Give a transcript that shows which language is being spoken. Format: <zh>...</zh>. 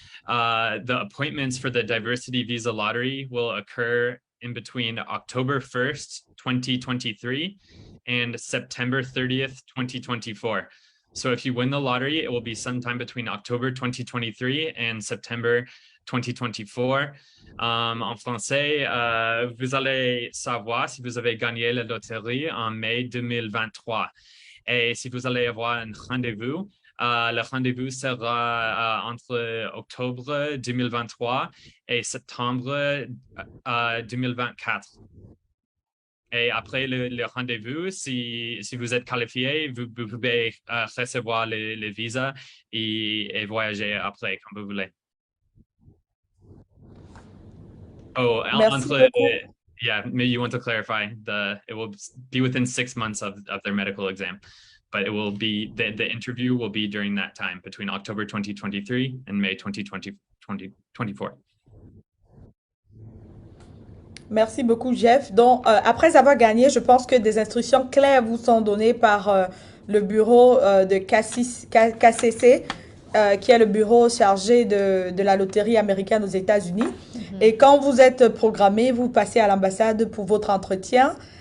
<en>The appointments for the diversity visa lottery will occur in between October 1st, 2023 and September 30th, 2024. So if you win the lottery, it will be sometime between October 2023 and September 2024.</en> <fr>En français, vous allez savoir si vous avez gagné la loterie en mai 2023. Et si vous allez avoir un rendez-vous, le rendez-vous sera entre octobre 2023 et septembre 2024. Et après le rendez-vous, si vous êtes qualifié, vous pouvez recevoir le visa et voyager après, comme vous voulez. Oh, Merci beaucoup.</fr> <en>yeah, maybe you want to clarify it will be within 6 months of their medical exam. but it will be the interview will be during that time between October 2023 and May 2024.</en> <fr>Merci beaucoup, Jeff. Donc, après avoir gagné, je pense que des instructions claires vous sont données par le bureau de KCC, qui est le bureau chargé de la loterie américaine aux États-Unis. Et quand vous êtes programmé, vous passez à l'ambassade pour votre entretien.</fr>